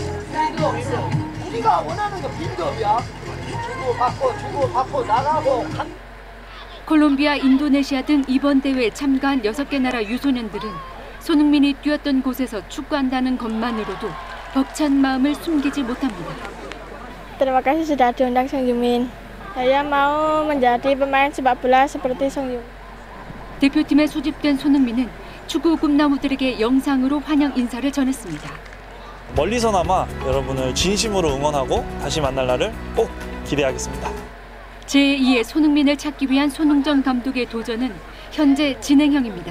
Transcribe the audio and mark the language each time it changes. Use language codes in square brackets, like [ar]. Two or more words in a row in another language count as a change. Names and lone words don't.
[ko] 빌드업. 우리가 원하는 건 빌드업이야. 주고 받고 나가고. 콜롬비아, 인도네시아 등 이번 대회에 참가한 6개 나라 유소년들은 손흥민이 뛰었던 곳에서 축구한다는 것만으로도 벅찬 마음을 숨기지 못합니다. [id] Terima kasih sudah diundang Sang Yumin. Saya mau menjadi pemain sepak bola seperti Sang Yumin. [ko] 대표팀에 소집된 손흥민은 축구 꿈나무들에게 영상으로 환영 인사를 전했습니다. 멀리서나마 여러분을 진심으로 응원하고 다시 만날 날을 꼭 기대하겠습니다. 제2의 손흥민을 찾기 위한 손흥정 감독의 도전은 현재 진행형입니다.